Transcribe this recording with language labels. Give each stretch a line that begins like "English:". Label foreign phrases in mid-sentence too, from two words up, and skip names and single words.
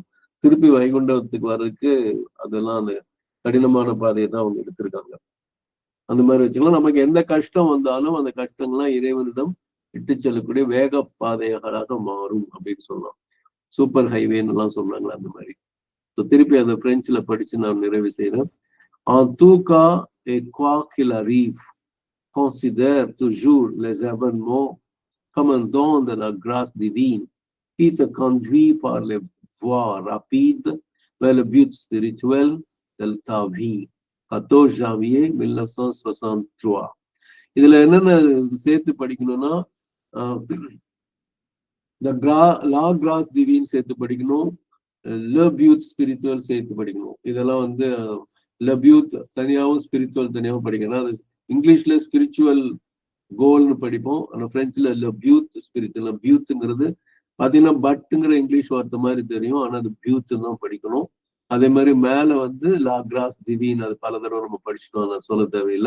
Tamil: திருப்பி வைகுண்டத்துக்கு வர்றதுக்கு அதெல்லாம் அந்த கடினமான பாதையை தான் அவங்க எடுத்திருக்காங்க. அந்த மாதிரி வச்சுக்கலாம். நமக்கு எந்த கஷ்டம் வந்தாலும் அந்த கஷ்டங்கள்லாம் இறைவனிடம் இட்டு செல்லக்கூடிய வேக பாதைகளாக மாறும் அப்படின்னு சொல்லலாம்.
English: super highway
Tamil: எல்லாம் சொன்னாங்களா, அந்த மாதிரி. திருப்பி அந்த பிரெஞ்சுல படிச்சு நான் நிறைவு செய்யறேன்.
French: En tout cas, et quoi qu'il arrive, considère toujours les événements comme un don de la grâce divine qui te conduit par les voies rapides vers le but spirituel de ta vie. 14 janvier 1963.
Tamil: இதுல என்னென்ன சேர்த்து படிக்கணும்னா
French: la grâce divine
Tamil: சேர்த்து படிக்கணும்,
French: le but spirituel
Tamil: சேர்த்து படிக்கணும். இதெல்லாம் வந்து le but தனியாகவும் ஸ்பிரிச்சுவல் தனியாகவும் படிக்கணும். அது இங்கிலீஷ்ல
English: spiritual goal
Tamil: படிப்போம், ஆனா பிரெஞ்சுல
French: le but spirituel.
Tamil: பியூத்துங்கிறது பாத்தீங்கன்னா பட்டுங்கிற இங்கிலீஷ் வார்த்தை மாதிரி தெரியும், ஆனா அது பியூத்து தான் படிக்கணும். அதே மாதிரி மேல வந்து
French: la grâce divine,
Tamil: அது பல தடவை நம்ம படிச்சுட்டோம், நான் சொல்ல தேவையில்லை.